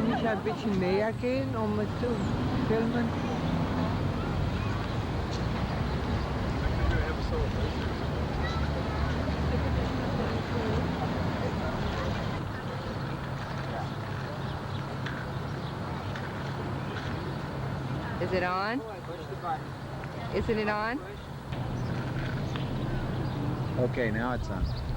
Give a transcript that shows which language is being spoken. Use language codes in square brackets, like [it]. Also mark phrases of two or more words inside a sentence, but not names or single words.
[nl] daar een beetje [de] näher gehen, [nl] om het te filmen? [en] Is it on? Isn't it on? Okay, now it's on.